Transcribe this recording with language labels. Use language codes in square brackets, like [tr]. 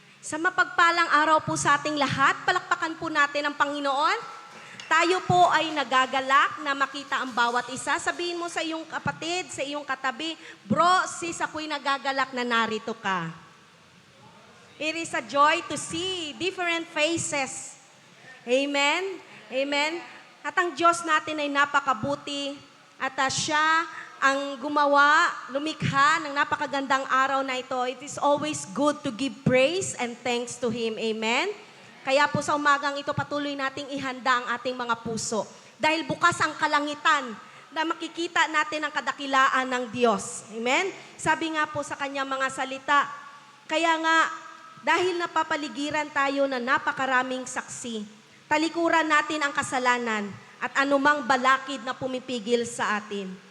[tl] Sa mapagpalang araw po sa ating lahat, palakpakan po natin ang Panginoon. Tayo po ay nagagalak na makita ang bawat isa. Sabihin mo sa iyong kapatid, sa iyong katabi, bro, sis, ako'y nagagalak na narito ka. [en] It is a joy to see different faces. Amen? Amen? [tl] At ang Diyos natin ay napakabuti at siya ang gumawa, lumikha ng napakagandang araw na ito. [en] It is always good to give praise and thanks to Him. Amen? [tl] Kaya po sa umagang ito, patuloy nating ihanda ang ating mga puso. Dahil bukas ang kalangitan na makikita natin ang kadakilaan ng Diyos. Amen? Sabi nga po sa kanyang mga salita, kaya nga, dahil napapaligiran tayo na napakaraming saksi, talikuran natin ang kasalanan at anumang balakid na pumipigil sa atin.